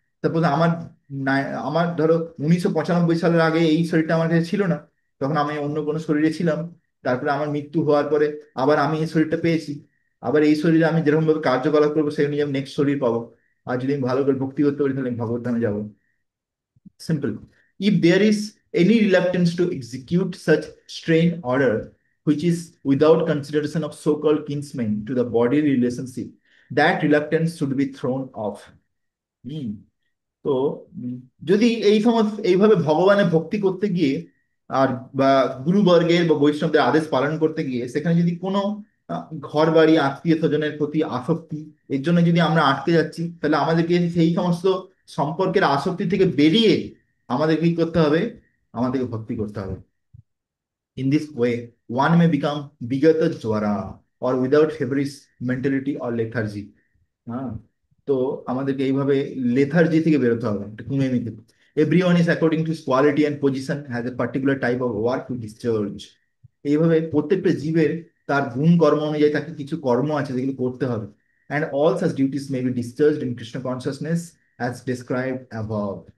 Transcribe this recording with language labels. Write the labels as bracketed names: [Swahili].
[Bangla] তারপর আমার আমার ধরো 1995 সালের আগে এই শরীরটা আমার কাছে ছিল না, তখন আমি অন্য কোনো শরীরে ছিলাম। তারপরে আমার মৃত্যু হওয়ার পরে আবার আমি এই শরীরটা পেয়েছি। আবার এই শরীরে আমি যেরকম ভাবে কার্যকলাপ করবো সেই অনুযায়ী আমি নেক্সট শরীর পাবো। আর যদি আমি ভালো করে ভক্তি করতে পারি তাহলে আমি ভগবত ধামে যাবো। [English] Simple. If there is any reluctance to execute such strain order, which is without consideration of so-called kinsmen to the body relationship, that reluctance should be thrown off. হুম। [Bangla] তো উম, যদি এই সমস্ত এইভাবে ভগবানের ভক্তি করতে গিয়ে আর বা গুরুবর্গের বা বৈষ্ণবদের আদেশ পালন করতে গিয়ে সেখানে যদি কোনো ঘর বাড়ি আত্মীয় স্বজনের প্রতি আসক্তি, এর জন্য যদি আমরা আটকে যাচ্ছি, তাহলে আমাদেরকে সেই সমস্ত সম্পর্কের আসক্তি থেকে বেরিয়ে আমাদের কি করতে হবে? আমাদেরকে ভক্তি করতে হবে। [English] In this way, one may become Bigata Jwara or without Febris mentality or lethargy. [Bangla] হ্যাঁ। তো আমাদেরকে এইভাবে লেথার্জি থেকে বেরোতে হবে, একটা কুনেমি থেকে। [English] Everyone is according to quality and position has a particular type of work to discharge. [Bangla] এইভাবে প্রত্যেকটা জীবের তার গুণ কর্ম অনুযায়ী তাকে কিছু কর্ম আছে যেগুলো করতে হবে। [English] And all such duties may be discharged in Krishna consciousness as described above.